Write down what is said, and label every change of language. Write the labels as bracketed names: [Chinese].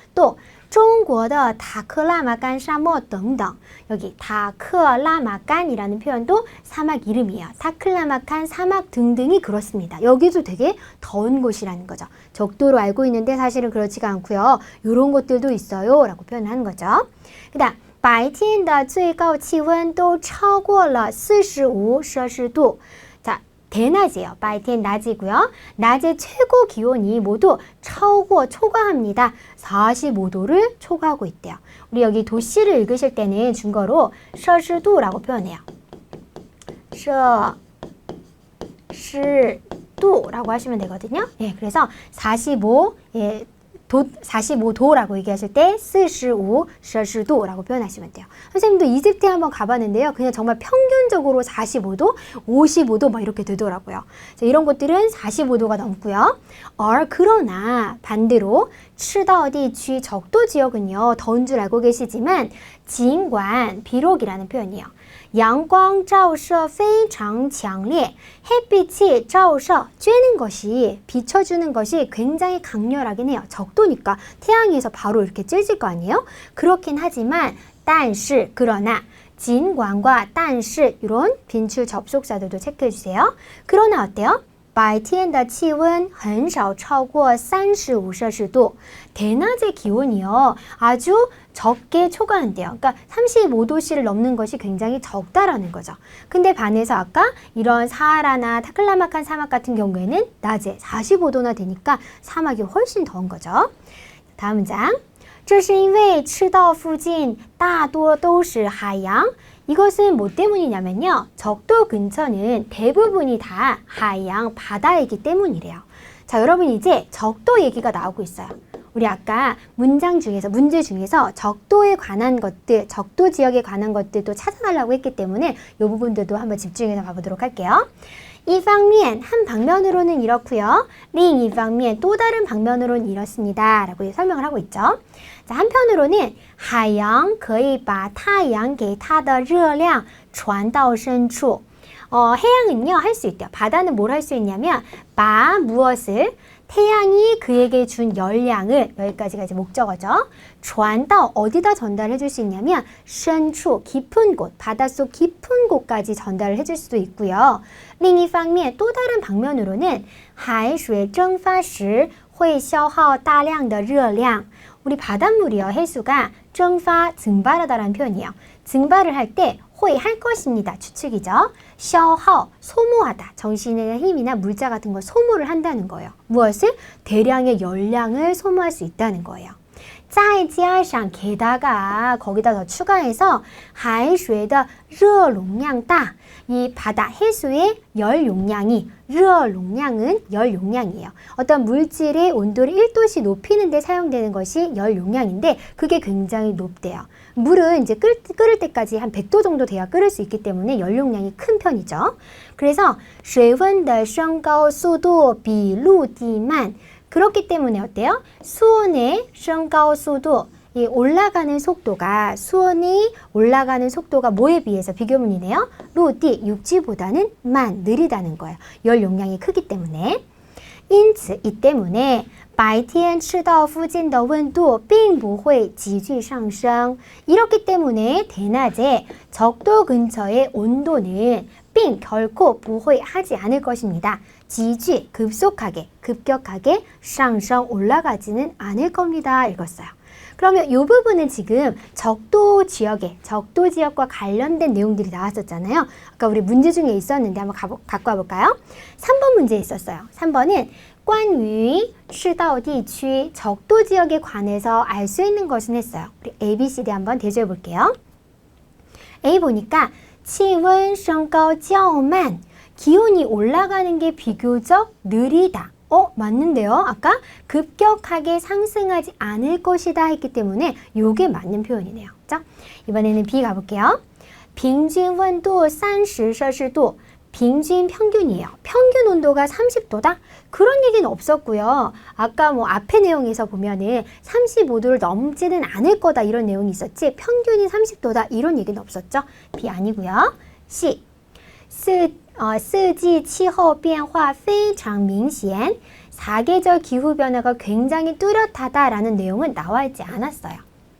[Korean] 또 [Chinese] 中国的塔克拉玛干沙漠等等 [Korean] 여기 타클라마칸이라는 표현도 사막 이름이에요. 타클라마칸 사막 등등이 그렇습니다. 여기도 되게 더운 곳이라는 거죠. 적도로 알고 있는데 사실은 그렇지가 않고요. 이런 것들도 있어요 라고 표현하는 거죠. 그 다음 [Chinese] 白天的最高气温都超过了45摄氏度 [Korean] 자, 대낮이에요. 白天 낮이고요. 낮의 최고 기온이 모두 초과합니다. 45도를 초과하고 있대요. 우리 여기 도시를 읽으실 때는 중거로 摄氏度라고 표현해요. 摄氏度라고 하시면 되거든요. 예, 그래서 45도라고 얘기하실 때 45摄氏度라고 표현하시면 돼요. 선생님도 이집트에 한번 가봤는데요. 그냥 정말 평균적으로 45도, 55도 막 이렇게 되더라고요. 자, 이런 곳들은 45도가 넘고요. 그러나 반대로 赤道地区 적도 지역은요. 더운 줄 알고 계시지만 尽管 비록이라는 표현이에요. [Chinese] 阳光照射非常强烈 [Korean] 햇빛이 照射 쬐는 것이 비춰주는 것이 굉장히 강렬하긴 해요. 적도니까 태양에서 바로 이렇게 쬐질 거 아니에요? 그렇긴 하지만 但是 그러나 尽管과 但是 이런 빈출 접속사들도 체크해 주세요. 그러나 어때요? [Chinese] 白天的气温很少超过35摄氏度 [Korean] 대낮의 기온이요. 아주 적게 초과한대요. 그러니까 35도씨를 넘는 것이 굉장히 적다라는 거죠. 근데 반해서 아까 이런 사하라나 타클라마칸 사막 같은 경우에는 낮에 45도나 되니까 사막이 훨씬 더운 거죠. 다음 문장. [Chinese] 这是因为赤道附近大多都是海洋 [Korean] 이것은 뭐 때문이냐면요. 적도 근처는 대부분이 다 하양, 바다이기 때문이래요. 자, 여러분 이제 적도 얘기가 나오고 있어요. 우리 아까 문제 중에서 적도에 관한 것들, 적도 지역에 관한 것들도 찾아달라고 했기 때문에 이 부분들도 한번 집중해서 봐보도록 할게요. [Chinese] 一方面, [Korean] 한 방면으로는 이렇고요. [Chinese] 另一方面, [Korean] 또 다른 방면으로는 이렇습니다. 라고 설명을 하고 있죠. 자, 한편으로는 [Chinese] 海洋可以把太阳给它的热量传到深处. [Korean] 해양은요, 할 수 있대요. 바다는 뭘 할 수 있냐면, 무엇을? 태양이 그에게 준 열량을, 여기까지가 이제 목적어죠. 传到 어디다 전달해 줄 수 있냐면 深处 깊은 곳, 바닷속 깊은 곳까지 전달을 해줄 수도 있고요. [Chinese] 另一方面, [Korean] 또 다른 방면으로는 [Chinese] 海水蒸发时会消耗大量的热量. [Korean] 우리 바닷물이요, 해수가 蒸发, 증발하다라는 표현이에요. 증발을 할 때 회 할 것입니다. 추측이죠. 消耗, 소모하다. 정신이나 힘이나 물자 같은 걸 소모를 한다는 거예요. 무엇을? 대량의 열량을 소모할 수 있다는 거예요. [Chinese] 再加上 [Korean] 게다가 거기다 더 추가해서 [Chinese] 海水的热容量大. [Korean] 이 바다 해수의 열 용량이, 热容量은 열 용량이에요. 어떤 물질의 온도를 1도씩 높이는 데 사용되는 것이 열 용량인데 그게 굉장히 높대요. 물은 이제 끓을 때까지 한 100도 정도 돼야 끓을 수 있기 때문에 열 용량이 큰 편이죠. 그래서 [Chinese] 水温的升高速度比陆地慢. [Korean] 그렇기 때문에 어때요? 수온의 升高速度, 이 올라가는 속도가, 수온이 올라가는 속도가 뭐에 비해서 비교문이네요? 陆地, 육지보다는 느리다는 거예요. 열 용량이 크기 때문에. [Chinese] 因此, 이 때문에 白天赤道附近的温度并不会急剧上升. [Korean] 이렇기 때문에 대낮에 적도 근처의 온도는 빙 결코 不会 하지 않을 것입니다. 지지 급속하게, 급격하게 上升 올라가지는 않을 겁니다. 읽었어요. 그러면 이 부분은 지금 적도 지역과 관련된 내용들이 나왔었잖아요. 아까 우리 문제 중에 있었는데 한번 갖고 와볼까요? 3번 문제에 있었어요. 3번은 [Chinese] 关于赤道地区 [Korean] 적도 지역에 관해서 알 수 있는 것은 했어요. 우리 A, B, C, D 한번 대조해 볼게요. A 보니까 [Chinese] 气温升高较慢 [Korean] 기온이 올라가는 게 비교적 느리다. 맞는데요. 아까 급격하게 상승하지 않을 것이다 했기 때문에 요게 맞는 표현이네요. 그죠? 이번에는 B 가볼게요. [Chinese] 平均温度 30摄氏度 平均 [Korean] 평균이에요. 평균 온도가 30도다? 그런 얘기는 없었고요. 아까 뭐 앞에 내용에서 보면은 35도를 넘지는 않을 거다 이런 내용이 있었지 평균이 30도다 이런 얘기는 없었죠. B 아니고요. C. [Chinese] 四季气候变化非常明显 [Korean] 사계절 기후 변화가 굉장히 뚜렷하다라는 내용은 나와 있지 않았어요.